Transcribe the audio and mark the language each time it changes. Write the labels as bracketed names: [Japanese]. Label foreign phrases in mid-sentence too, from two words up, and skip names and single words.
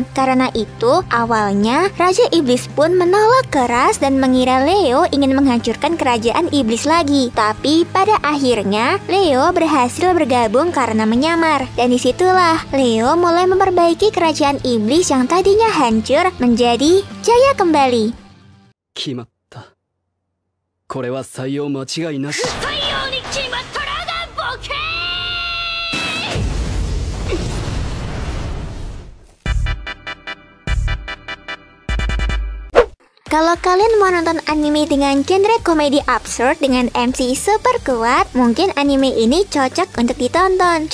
[Indonesian] Karena itu, awalnya Raja Iblis pun menolak keras dan mengira Leo ingin menghancurkan kerajaan iblis lagi. Tapi pada akhirnya Leo berhasil bergabung karena menyamar. Dan disitulah Leo mulai memperbaiki kerajaan iblis yang tadinya hancur menjadi jaya kembali. [Japanese] 決まった。これは採用間違いなし。採用に決まったらだボケー。 [Indonesian] Kalau kalian mau nonton anime dengan genre komedi absurd dengan MC super kuat, mungkin anime ini cocok untuk ditonton.